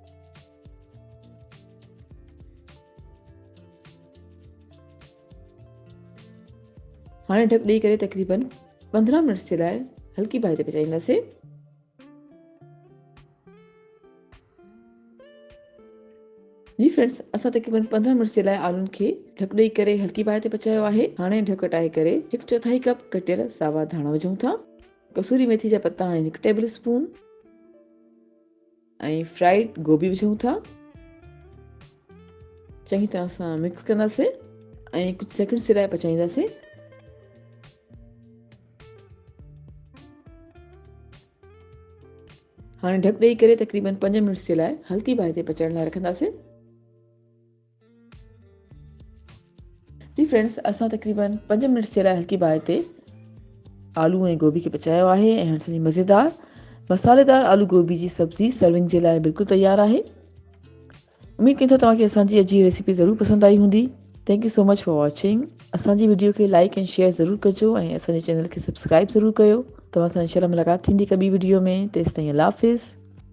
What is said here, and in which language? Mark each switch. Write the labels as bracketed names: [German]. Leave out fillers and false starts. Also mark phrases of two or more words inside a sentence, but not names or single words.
[Sindhi] हाणे ढकु ॾेई करे तक़रीबन 15 मिनट जे लाइ हल्की बाहि ते पचाईंदासीं। जी फ्रेंड्स, असां तक़रीबन 15 मिनट जे लाइ आलूनि खे ढकु ॾेई करे हल्की बाहि ते पचायो आहे। हाणे ढकु हटाए करे 1/4 कप कटियल सावा धाणा विझूं था। कसूरी मेथी जा पत्ता आहिनि 1 [English] table spoon. [Sindhi] ऐं फ्राइड गोभी विझूं था। चङी तरह सां मिक्स कंदासीं ऐं कुझु सेकंड जे लाइ पचाईंदासीं। हाणे ढकु ॾेई करे तक़रीबन 5 मिनट जे लाइ हल्की बाहि ते पचाइण लाइ रखंदासीं। जी फ्रेंड्स, असां तक़रीबन 5 मिनट जे लाइ हल्की बाहि ते आलू ऐं गोभी खे पचायो आहे ऐं हाणे सॼी मज़ेदार मसालेदार आलू गोभी जी सब्ज़ी सर्विंग जे लाइ बिल्कुलु तयारु आहे। उमेद कयूं था तव्हांखे असांजी अॼु जी रेसिपी ज़रूरु पसंदि आई हूंदी। [English] thank you so much for watching. [Sindhi] असांजी वीडियो खे लाइक ऐं शेयर ज़रूरु कजो ऐं असांजे चैनल खे सब्सक्राइब ज़रूरु कयो। तव्हां सां इंशाल्लाह मुलाक़ात थींदी हिकु ॿी वीडियो में। तेसिताईं अल्लाह हाफ़िज़।